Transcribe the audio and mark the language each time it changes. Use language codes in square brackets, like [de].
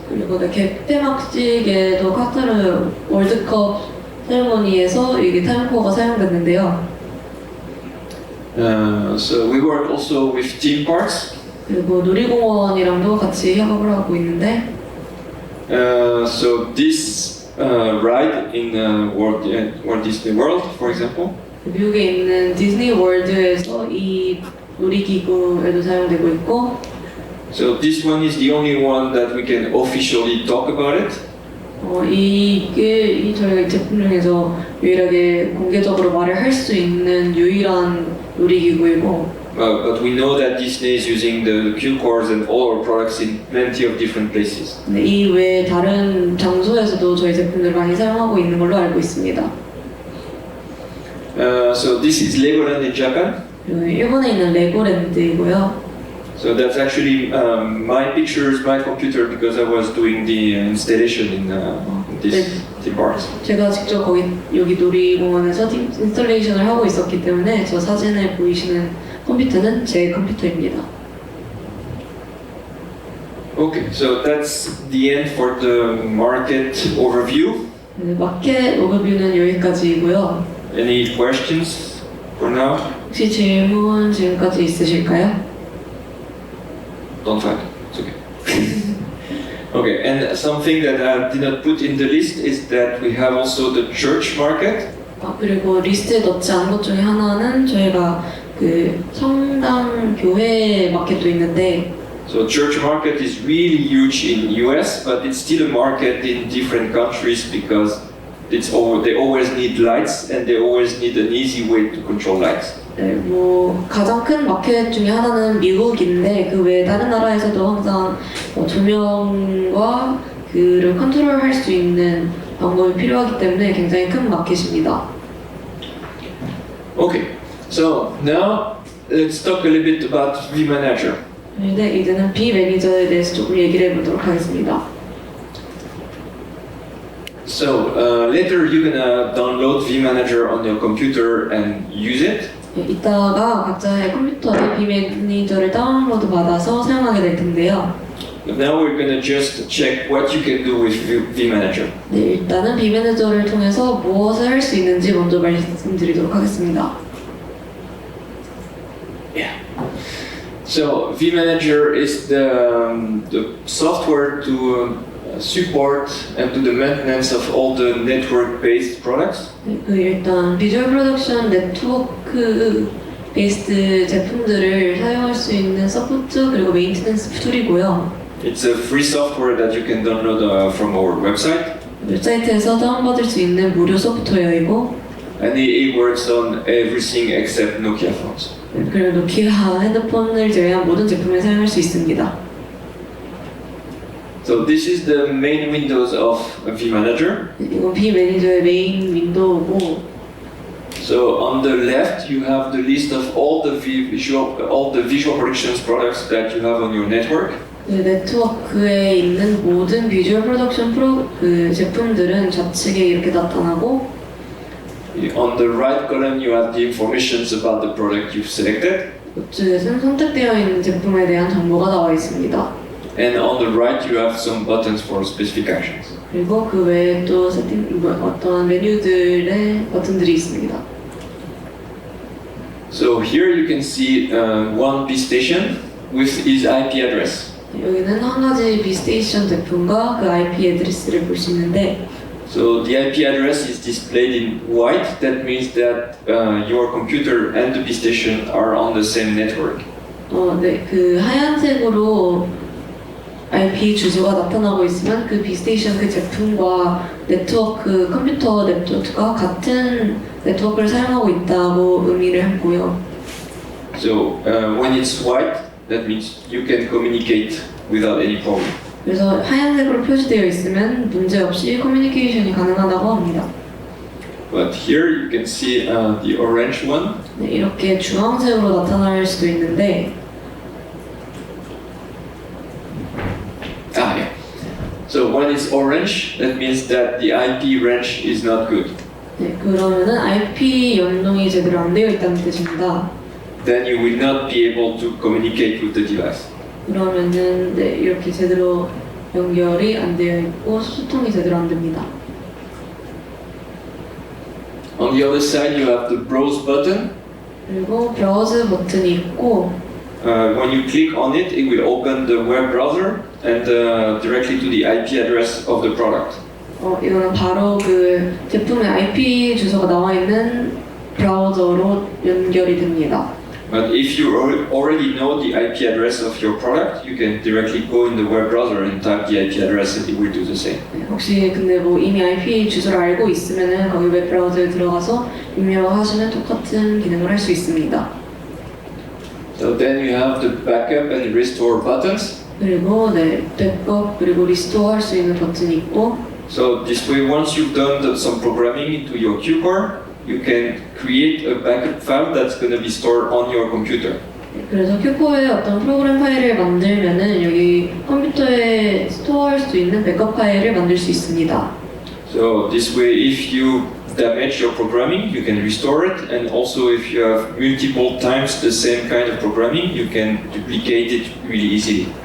[ko] 그리고 개폐막식에도 카타르 월드컵 세레머니에서 이게 타임코어가 사용됐는데요. [en] So we work also with theme parks. [ko] 그리고 놀이공원이랑도 같이 협업을 하고 있는데 [en] So this ride in Walt Disney World, for example. [ko] 미국에 있는 디즈니 월드에서 이 놀이기구에도 사용되고 있고 [en] So this one is the only one that we can officially talk about it. [ko] 이게 저희가 이 제품 중에서 유일하게 공개적으로 말을 할 수 있는 유일한 놀이기구이고 [en] But we know that Disney is using the Q cores and all our products in plenty of different places. [ko] 이 외에 다른 장소에서도 저희 제품들을 많이 사용하고 있는 걸로 알고 있습니다. [en] So this is Legoland in Japan. [ko] 그리고 일본에 있는 레고랜드이고요. [en] So that's actually my pictures, my computer, because I was doing the installation in this theme parks. [ko] 제가 직접 여기 놀이공원에서 인스톨레이션을 하고 있었기 때문에 저 사진에 보이시는 컴퓨터는 제 컴퓨터입니다. [en] Okay, so that's the end for the market overview. [ko] 마켓 오버뷰는 여기까지이고요. [en] Any questions for now? [ko] 혹시 질문 지금까지 있으실까요? [en] Don't fight. It's okay. Okay, and something that I did not put in the list is that we have also the church market. [ko] 그리고 리스트에 넣지 않은 것 중에 하나는 저희가 그 성당 교회 마켓도 있는데 [en] So church market is really huge in US, but it's still a market in different countries because they always need lights and they always need an easy way to control lights. [ko] 네, 가장 큰 마켓 중에 하나는 미국인데 그 외에 다른 나라에서도 항상 조명과 그를 컨트롤할 수 있는 방법이 필요하기 때문에 굉장히 큰 마켓입니다. [en] Okay, so now let's talk a little bit about vManager. [ko] 네, 이제는 비매니저에 대해서 조금 얘기를 해보도록 하겠습니다. [en] So later you're gonna download vManager on your computer and use it. [ko] 이따가 각자의 컴퓨터에 비매니저를 다운로드 받아서 사용하게 될 텐데요. [en] But now we're gonna just check what you can do with vManager. [ko] 네, 일단은 비매니저를 통해서 무엇을 할 수 있는지 먼저 말씀드리도록 하겠습니다. [en] Yeah. So vManager is the software to support and do the maintenance of all the network-based products. [ko] 일단 비주얼 프로덕션 네트워크 베이스드 제품들을 사용할 수 있는 서포트 그리고 메인테넌스 툴이고요. [en] It's a free software that you can download from our website. [ko] 웹사이트에서 다운받을 수 있는 무료 소프트웨어이고 [en] And it works on everything except Nokia phones. [ko] 그리고 노키아 핸드폰을 제외한 모든 제품을 사용할 수 있습니다. [en] So this is the main windows of vManager. [ko] 이건 비매니저의 메인 윈도우고 [en] So on the left you have the list of all the visual productions products that you have on your network. [ko] 네트워크에 있는 모든 비주얼 프로덕션 제품들은 좌측에 이렇게 나타나고 [en] On the right column you have the informations about the product you've selected. [ko] 우측에는 선택되어 있는 제품에 대한 정보가 나와 있습니다. [en] And on the right you have some buttons for specific actions. [ko] 그리고 그 외에 또 어떤 메뉴들의 버튼들이 있습니다. [en] So here you can see one B-station with its IP address. [ko] 여기는 한 가지 비스테이션 제품과 그 IP 애드레스를 볼 수 있는데 [en] So the IP address is displayed in white. That means that your computer and the base station are on the same network. [ko] 네, 그 하얀색으로 IP 주소가 나타나고 있으면 그 비스테이션 그 제품과 네트워크, 컴퓨터 네트워크가 같은 네트워크를 사용하고 있다고 의미를 하고요. [en] So when it's white, that means you can communicate without any problem. [ko] 그래서 하얀색으로 표시되어 있으면 문제없이 커뮤니케이션이 가능하다고 합니다. [en] But here you can see the orange one. [ko] 네, 이렇게 주황색으로 나타날 수도 있는데 [en] Yeah. So when it's orange, that means that the IP range is not good. [ko] 네, 그러면은 IP 연동이 제대로 안 되어 있다는 뜻입니다. [en] Then you will not be able to communicate with the device. [ko] 그러면은 네, 이렇게 제대로 연결이 안 되어 있고 소통이 제대로 안 됩니다. [en] On the other side, you have the browse button. [ko] 그리고 브라우저 버튼이 있고 [en] When you click on it, it will open the web browser and directly to the IP address of the product. [ko] 이거는 바로 그 제품의 IP 주소가 나와 있는 브라우저로 연결이 됩니다. [en] But if you already know the IP address of your product, you can directly go in the web browser and type the IP address and it will do the same. [ko] 네, 혹시 근데 뭐 이미 IP 주소를 알고 있으면은 거기 웹 브라우저에 들어가서 입력하시면 똑같은 기능을 할 수 있습니다. [en] So then you have the backup and restore buttons. [ko] 그리고 네, 백업 그리고 리스토어 할 수 있는 버튼이 있고 [en] So this way, once you've done some programming into your Q core, you can create a backup file that's going to be stored on your computer. [ko] 그래서 큐코에 어떤 프로그램 파일을 만들면은 여기 컴퓨터에 스토어할 수 있는 백업 파일을 만들 수 있습니다. [en] So this way, if you damage your programming, you can restore it, and also if you have multiple times the same kind of programming, you can duplicate it really easily.